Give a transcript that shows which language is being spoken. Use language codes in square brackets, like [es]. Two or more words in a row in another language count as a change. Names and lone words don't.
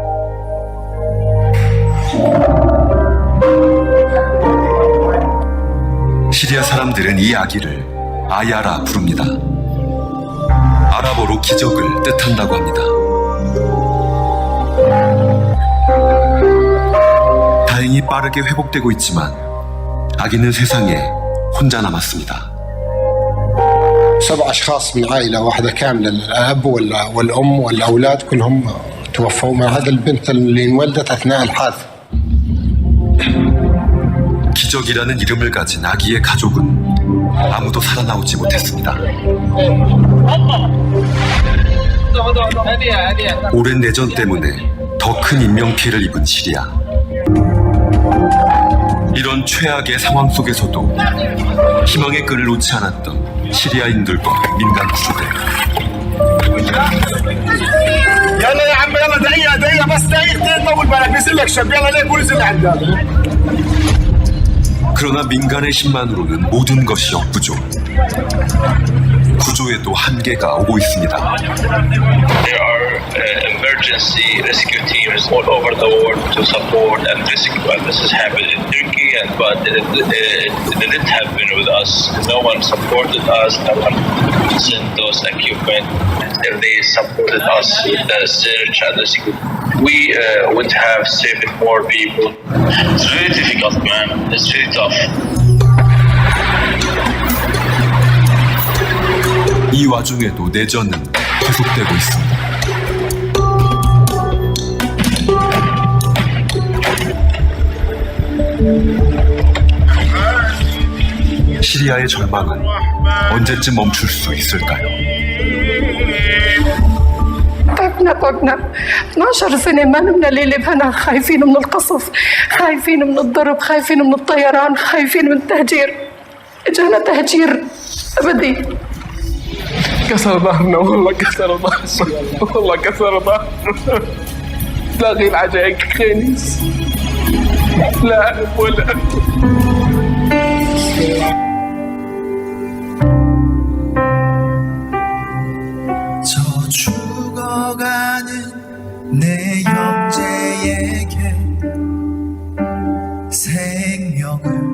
[ko] 시리아 사람들은 이 아기를 아야라 부릅니다. 아랍어로 기적을 뜻한다고 합니다. 다행히 빠르게 회복되고 있지만 아기는 세상에 혼자 남았습니다. [ar] 7 أشخاص من عائلة واحدة كاملة الأب والأم والأولاد كلهم توفوا مع هذا البنت اللي انولدت أثناء الحادث. [ko] 기적이라는 이름을 가진 아기의 가족은 아무도 살아나오지 못했습니다. 오랜 내전 때문에 더 큰 인명피해를 입은 시리아. 이런 최악의 상황 속에서도 희망의 끈을 놓지 않았던 시리아인들과 민간 구조대. [ar] يلا يا عم يلا دقيقة بس دقيقتين طول بالك بيصير لك شاب يلا ليه بوليس اللي عندك. [ko] 그러나 민간의 힘만으로는 모든 것이 역부족. 구조에도 한계가 오고 있습니다. [en] There are emergency rescue teams all over the world to support and rescue. And this has happened in Turkey, but it didn't happen with us. No one supported us. No one sent those equipment. They supported us with the search and rescue. We would have saved more people. It's very difficult, man. It's very tough. [ko] 이 와중에도 내전은 계속되고 있습니다. 시리아의 절망은 언제쯤 멈출 수 있을까요? [ar] تعبنا 12 سنة ما نمنا ليلة بهنا خايفين من القصف خايفين من الضرب خايفين من الطيران خايفين من التهجير اجانا تهجير أبدي كسر ظهرنا والله كسر ظهرنا والله كسر ظهرنا تلاقي العجائق خنيس لا ألف ولا [ko] 저 죽어가는 내 형제에게 생명을.